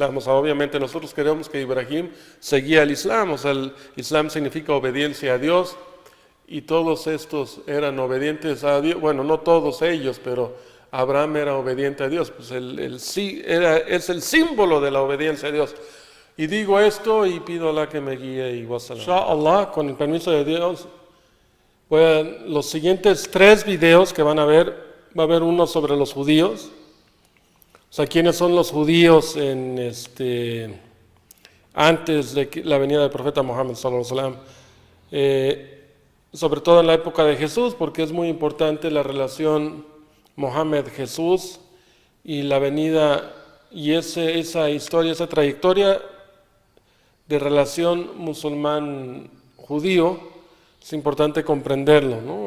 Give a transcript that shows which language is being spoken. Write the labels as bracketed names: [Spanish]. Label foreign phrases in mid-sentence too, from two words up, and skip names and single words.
[Spanish] O sea, obviamente nosotros creemos que Ibrahim seguía el Islam, o sea, el Islam significa obediencia a Dios, y todos estos eran obedientes a Dios. Bueno, no todos ellos, pero Abraham era obediente a Dios, pues es el símbolo de la obediencia a Dios. Y digo esto y pido a Allah que me guíe y wasalam. [Arabic] إن شاء الله, [Spanish] con el permiso de Dios, los siguientes 3 videos que van a ver, va a haber uno sobre los judíos, o sea, quiénes son los judíos antes de la venida del profeta Muhammad [Arabic] صلى الله عليه وسلم, [Spanish] sobre todo en la época de Jesús, porque es muy importante la relación Mohammed-Jesús y la venida, y esa historia, esa trayectoria de relación musulmán-judío, es importante comprenderlo, ¿no?